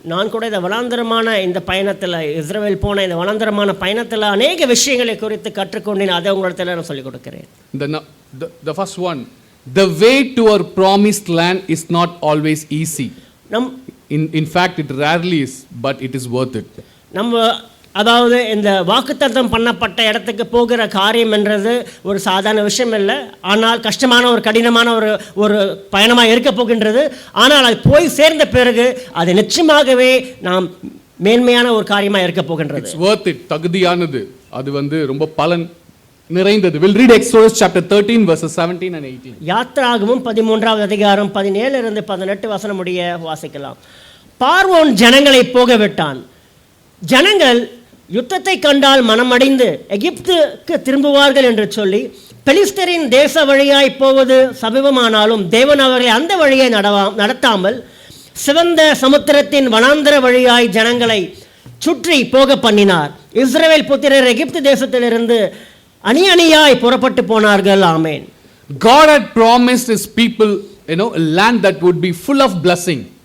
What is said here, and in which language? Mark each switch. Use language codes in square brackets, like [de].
[ta] நான் கூட இந்த வனாந்தரமான இந்த பயணத்தில், இஸ்ரவேல் போன இந்த வனாந்தரமான பயணத்தில் அநேக விஷயங்களை குறித்து கற்றுக்கொண்டேன். அதை உங்களிடத்தில் நான் சொல்லிக் கொடுக்கிறேன். [en] The first one, the way to our promised land is not always easy. In fact it rarely is, but it is worth it. [ta] அதாவது இந்த வாக்குத்தத்தம் பண்ணப்பட்ட இடத்துக்கு போகிற காரியம் என்றது ஒரு சாதாரண விஷயம் இல்லை. ஆனால் கஷ்டமான ஒரு கடினமான ஒரு பயணமாக இருக்க போகின்றது. ஆனால் அது போய் சேர்ந்த பிறகு அது நிச்சயமாகவே நாம் மேன்மையான ஒரு காரியமாக இருக்க போகின்றது. [en] It's worth it. [ta] தகுதியானது. அது ரொம்ப பலன் நிறைந்தது. [en] We'll read Exodus chapter 13 verses 17 and 18. [ta] யாத்ராகமம் 13வது அதிகாரம் 17 இருந்து 18 வசனம் முடிய வாசிக்கலாம். பார்வோன் ஜனங்களை போக விட்டான். ஜனங்கள் யுத்தத்தை கண்டால் மனமடைந்து எகிப்துக்கு திரும்புவார்கள் என்று சொல்லி பெலிஸ்தரின் தேச வழியாய் போவது சமீபமானாலும் தேவன் அவர்களை அந்த வழியை நடத்தாமல் சிவந்த சமுத்திரத்தின் வனாந்தர வழியாய் ஜனங்களை சுற்றி போக பண்ணினார். இஸ்ரவேல் புத்திரர் எகிப்து தேசத்திலிருந்து அணியாய் புறப்பட்டு போனார்கள். ஆமென். [en] God had promised his people a land that would be full of blessing.